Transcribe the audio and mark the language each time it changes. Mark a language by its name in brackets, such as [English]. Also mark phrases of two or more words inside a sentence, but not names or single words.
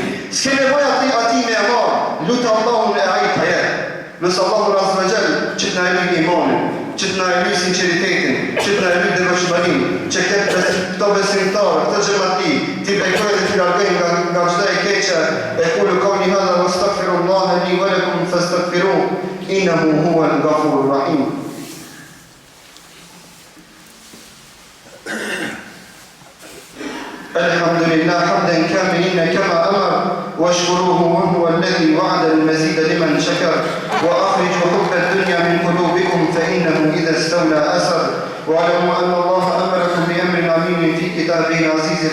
[Albanian] S'ke nevoj ati me e marë, lutë Allahun e aji të jetë. Nësë [Arabic] الله عز وجل [Albanian] që t'na e lyj imanin, që t'na e lyj sinceritetin, që t'na e lyj devotshmërinë, që këto besimtarë, këtë xhamatli, ti bekoj dhe ti largoj nga çdo e keqe, e [Arabic] أقول قولي هذا وأستغفر الله لي ولكم فاستغفروه إنه هو الغفور الرحيم. الحمد لله حمدا كاملين كما أمر واشكروه وهو الذي وعد المزيد لمن شكر وأخرجوا حب الدنيا من قلوبكم فإنه إذا استولى أسر واعلموا أن الله أمركم بأمر عظيم في كتابه العزيز